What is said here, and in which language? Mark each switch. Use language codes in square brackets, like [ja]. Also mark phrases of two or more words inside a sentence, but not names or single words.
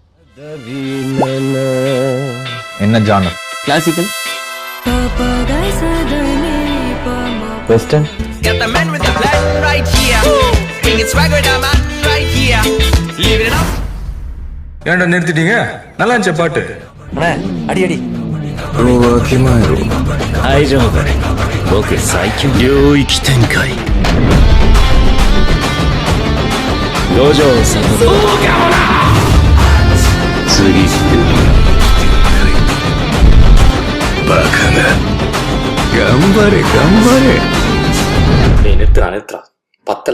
[ta] என்ன ஜானர்? கிளாசிக்கல், வெஸ்டர்ன், [en] Got the man with the plan right here. Bring it swag with the man right here. Leave it up. [ta] ஏன்டா நிறுத்திட்டீங்க? நல்லா இருந்துச்சு பாட்டு. அடி அடி. [ja] わきまえろ。大丈夫だね。僕最強領域展開。五条悟。そうかもな。次ってバカな。頑張れ頑張れ。 [ta] நிறுத்துறா பத்தல.